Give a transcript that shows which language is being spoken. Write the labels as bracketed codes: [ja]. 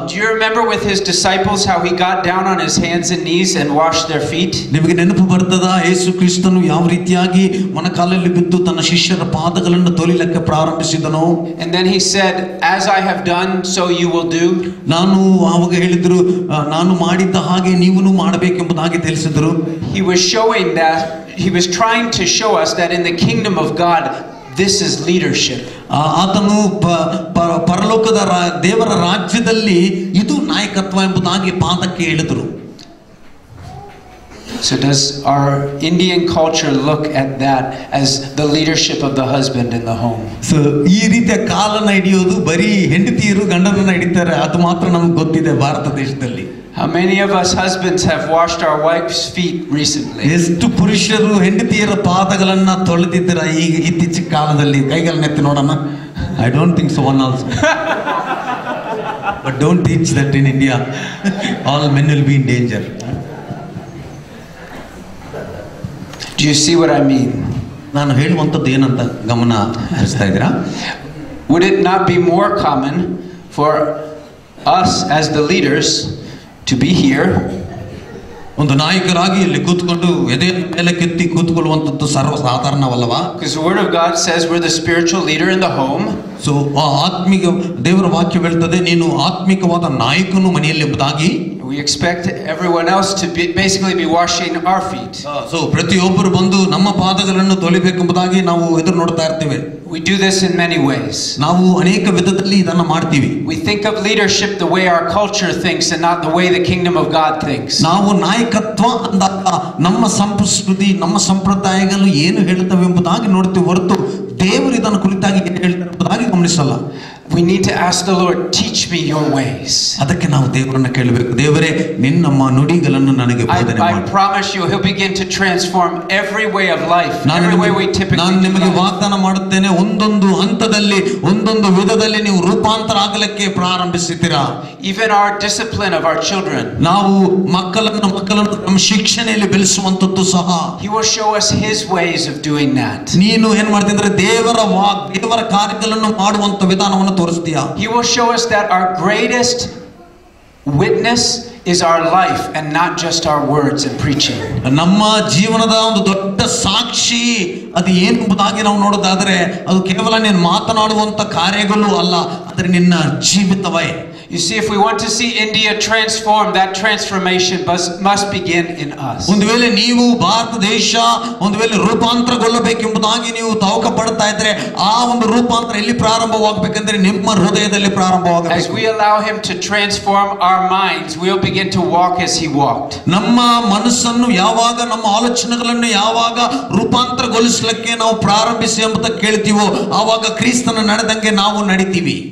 [en] Do you remember with his disciples how he got down on his hands and knees and washed their feet? [kn] ನಿಮಗೆ ನೆನಪು ಬರ್ತದ ಯೇಸು ಕ್ರಿಸ್ತನು ಯಾವ ರೀತಿಯಾಗಿ ಮೊಣಕಾಲಲ್ಲಿ ಬಿದ್ದು ತನ್ನ ಶಿಷ್ಯರ ಪಾದಗಳನ್ನು ತೊಳಿಲಿಕ್ಕೆ ಪ್ರಾರಂಭಿಸಿದನೋ? [en] And then he said, as I have done so you will do. [kn] ನಾನು ಆವಾಗ ಹೇಳಿದ್ರು, ನಾನು ಮಾಡಿದ್ದ ಹಾಗೆ ನೀವುನು ಮಾಡಬೇಕೆಂಬುದಾಗಿ ತಿಳಿಸಿದರು. [en] He was showing that he was trying to show us that in the kingdom of God this is leadership. [kn] ಆತನು ಪರಲೋಕದ ದೇವರ ರಾಜ್ಯದಲ್ಲಿ ಇದು ನಾಯಕತ್ವ ಎಂಬುದಾಗಿ ಪಾದಕ್ಕೆ ಹೇಳಿದರು. [en] So does our Indian culture look at that as the leadership of the husband in the home? [kn] So ಈ ರೀತಿಯ ಕಾಲನ್ನ ಹಿಡಿಯೋದು ಬರೀ ಹೆಂಡತಿಯರು ಗಂಡನನ್ನ ಹಿಡಿತಾರೆ ಅದು ಮಾತ್ರ ನಮ್ಗೆ ಗೊತ್ತಿದೆ ಭಾರತ ದೇಶದಲ್ಲಿ. [en] How many of us husbands have washed our wives' feet recently? [kn] ಎಷ್ಟು ಪುರುಷರು ಹೆಂಡತಿಯರ ಪಾದಗಳನ್ನ ತೊಳೆದಿದ್ದೀರಾ ಈಗ ಇತ್ತೀಚಿನ ಕಾಲದಲ್ಲಿ? ಕೈಗಳನ್ನೆತ್ತಿ ನೋಡೋಣ. [en] I don't think so, one also. But don't teach that in India. All men will be in danger. Do you see what I mean? [kn] ನಾನು ಹೇಳುವಂಥದ್ದು ಏನಂತ ಗಮನ ಹರಿಸ್ತಾ ಇದ್ದೀರಾ? [en] Would it not be more common for us as the leaders to be here? [kn] ಒಂದು ನಾಯಕರಾಗಿ ಇಲ್ಲಿ ಕೂತ್ಕೊಂಡು ಎದೆ ಮೇಲೆ ಕೆತ್ತಿ ಕೂತ್ಕೊಳ್ಳುವಂಥದ್ದು ಸರ್ವಸಾಧಾರಣವಲ್ಲವಾ? [en] Because the word of God says we're the spiritual leader in the home. [kn] So ಆತ್ಮಿಕ ದೇವರ ವಾಕ್ಯ ಹೇಳ್ತದೆ ನೀನು ಆತ್ಮಿಕವಾದ ನಾಯಕನು ಮನೆಯಲ್ಲಿ ಎಂಬುದಾಗಿ. [en] We expect everyone else to basically be washing our feet. [kn] So ಪ್ರತಿಯೊಬ್ಬರು ಬಂದು ನಮ್ಮ ಪಾದಗಳನ್ನು ತೊಳಿಬೇಕೆಂಬುದಾಗಿ ನಾವು ಎದುರು ನೋಡ್ತಾ ಇರ್ತೇವೆ. [en] We do this in many ways. [kn] ನಾವು ಅನೇಕ ವಿಧದಲ್ಲಿ ಇದನ್ನ ಮಾಡ್ತೀವಿ. [en] We think of leadership the way our culture thinks and not the way the kingdom of God thinks. [kn] ನಾವು ನಾಯಕತ್ವ ಅಂದಾಗ ನಮ್ಮ ಸಂಸ್ಕೃತಿ ನಮ್ಮ ಸಂಪ್ರದಾಯಗಳು ಏನು ಹೇಳುತ್ತವೆ ಎಂಬುದಾಗಿ ನೋಡ್ತೀವಿ ಹೊರತು ದೇವರು ಇದನ್ನು ಕುರಿತಾಗಿ ಏನು ಹೇಳ್ತಾರೆ ಎಂಬುದಾಗಿ ಗಮನಿಸಲ್ಲ. [en] We need to ask the Lord, teach me your ways. [kn] ಅದಕ್ಕೆ ನಾವು ದೇವರನ್ನ ಕೇಳಬೇಕು, ದೇವರೇ ನಿನ್ನ ನುಡಿಗಳನ್ನು ನನಗೆ ಬೋಧನೆ ಮಾಡು. [en] I promise you he'll begin to transform every way of life, every way we typically. [kn] ನಾನು ನಿಮಗೆ ವಾಗ್ದಾನ ಮಾಡುತ್ತೇನೆ, ಒಂದೊಂದು ಹಂತದಲ್ಲಿ ಒಂದೊಂದು ವಿಧದಲ್ಲಿ ನೀವು ರೂಪಾಂತರ ಆಗಲಿಕ್ಕೆ ಪ್ರಾರಂಭಿಸುತ್ತೀರಾ. [en] Even our discipline of our children. [kn] ನಾವು ಮಕ್ಕಳನ್ನು ನಮ್ಮ ಶಿಕ್ಷಣೆಯಲ್ಲಿ ಬೆಳೆಸುವಂತದ್ದು ಸಹ. [en] He will show us his ways of doing that. [kn] ನೀನು ಏನು ಮಾಡ್ತಿದ್ರೆ ದೇವರ ಕಾರ್ಯಗಳನ್ನು ಮಾಡುವಂತ ವಿಧಾನವನ್ನು ತೋರಿಸ್ತೀಯಾ. [en] He will show us that our greatest witness is our life and not just our words and preaching. [kn] ನಮ್ಮ ಜೀವನದ ಒಂದು ದೊಡ್ಡ ಸಾಕ್ಷಿ ಅದು ಏನು ಎಂಬುದಾಗಿ ನಾವು ನೋಡೋದಾದ್ರೆ ಅದು ಕೇವಲ ನೀನು ಮಾತನಾಡುವಂತ ಕಾರ್ಯಗಳು ಅಲ್ಲ, ಆದರೆ ನಿನ್ನ ಜೀವಿತವೇ. [en] You see, if we want to see India transform, that transformation must begin in us. [kn] ಒಂದು ವೇಳೆ ನೀವು ಭಾರತ ದೇಶ ಒಂದು ವೇಳೆ ರೂಪಾಂತರಗೊಳ್ಳಬೇಕೆಂಬುದಾಗಿ ನೀವು ತವಕ ಪಡ್ತಾ ಇದ್ರೆ ಆ ಒಂದು ರೂಪಾಂತರ ಎಲ್ಲಿ ಪ್ರಾರಂಭವಾಗಬೇಕೆಂದ್ರೆ ನಿಮ್ಮ ಹೃದಯದಲ್ಲಿ ಪ್ರಾರಂಭವಾಗಬೇಕು. [en] As we allow him to transform our minds, we'll begin to walk as he walked. [kn] ನಮ್ಮ ಮನಸ್ಸನ್ನು ಯಾವಾಗ ನಮ್ಮ ಆಲೋಚನೆಗಳನ್ನು ಯಾವಾಗ ರೂಪಾಂತರಗೊಳಿಸಲಿಕ್ಕೆ ನಾವು ಪ್ರಾರಂಭಿಸಿ ಎಂಬುದ ಕೇಳ್ತೀವೋ ಆವಾಗ ಕ್ರಿಸ್ತನ ನಡೆದಂಗೆ ನಾವು ನಡಿತೀವಿ.